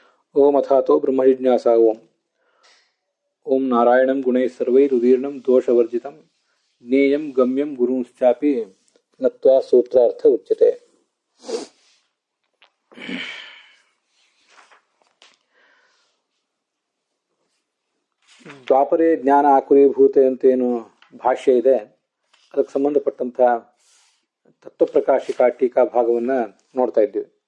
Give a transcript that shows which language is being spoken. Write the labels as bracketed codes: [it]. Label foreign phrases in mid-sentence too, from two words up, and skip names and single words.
[sa] ओम अथातो ब्रह्म जिज्ञासा ओम ओम नारायणं गुणैः सर्वैरुदीर्णं दोषवर्जितं ज्ञेयं गम्यं गुरुंश्चापि नत्वा सूत्रार्थ उच्यते। ದ್ವಾಪರೇ ಜ್ಞಾನ ಆಕುರೀಭೂತೆ [kn] ಅಂತೇನು ಭಾಷ್ಯ ಇದೆ, ಅದಕ್ಕೆ ಸಂಬಂಧಪಟ್ಟಂಥ ತತ್ವಪ್ರಕಾಶಿಕಾ ಟೀಕಾ ಭಾಗವನ್ನು ನೋಡ್ತಾ ಇದ್ದೀವಿ.